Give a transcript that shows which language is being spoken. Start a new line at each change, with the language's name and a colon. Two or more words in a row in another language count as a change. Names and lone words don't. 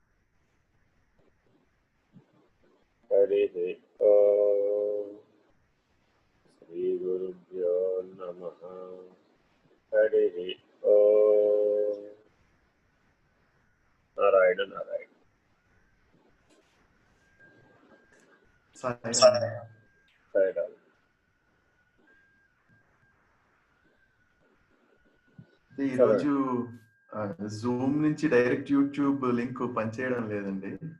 Sanskrit: हरिः ओम्। श्रीगुरुभ्यो नमः। हरिः ओम्। नारायण नारायण। సాయిరామ్.
Telugu: ఈరోజు జూమ్ నుంచి
English: direct YouTube link
Telugu: పనిచేయడం లేదండి.